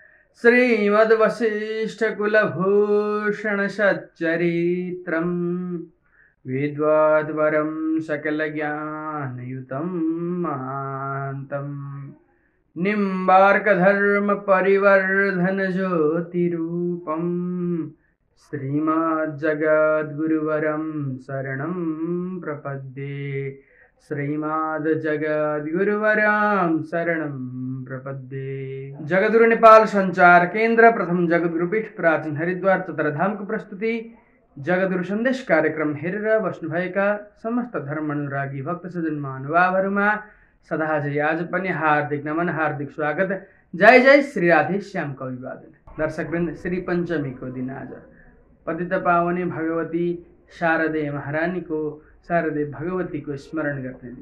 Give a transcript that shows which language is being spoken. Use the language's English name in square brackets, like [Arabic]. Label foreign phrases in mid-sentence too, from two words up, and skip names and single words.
[Sanskrit] श्रीमद्वसिष्ठकुलभूषणसच्चरित्रं विद्वद्वरं सकलज्ञानयुतं महान्तं निम्बार्कधर्मपरिवर्धनज्योतिरूपं श्रीमद्जगद्गुरुवरं शरणं प्रपद्ये। श्रीमद्जगद्गुरुवरं शरणं प्रपद्ये। [Nepali] जगद्गुरु नेपाल संचार केंद्र प्रथम जगद्गुरु पीठ प्राचीन हरिद्वार चतुर्धाम को प्रस्तुति जगद्गुरु संदेश कार्यक्रम हेरेर बस्नुभएका समस्त धर्मानुरागी भक्त सज्जन महानुभावहरूमा सदाझै आज पनि हार्दिक नमन, हार्दिक स्वागत। जय जय श्री राधे श्यामको अभिवादन। दर्शकवृन्द, श्री पञ्चमीको दिन आज पतित पावनी भगवती शारदे महारानीको शारदे भगवतीको स्मरण गर्ने दिन।